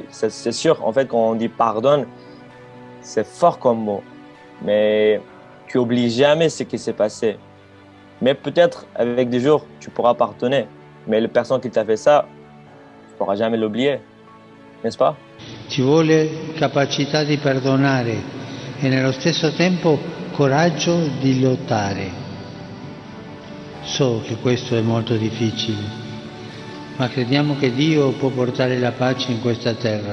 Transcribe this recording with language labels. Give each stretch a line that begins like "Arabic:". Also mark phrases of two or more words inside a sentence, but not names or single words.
French: C'est sûr, en fait, quand on dit pardonne, c'est fort comme mot. Mais tu n'oublies jamais ce qui s'est passé. Mais peut-être, avec des jours, tu pourras pardonner. Mais la personne qui t'a fait ça, tu ne pourras jamais l'oublier. N'est-ce pas?
Italian: Ci vuole capacità di perdonare e nello stesso tempo coraggio di lottare. So che questo è molto difficile, ma crediamo che Dio può portare la pace in questa terra.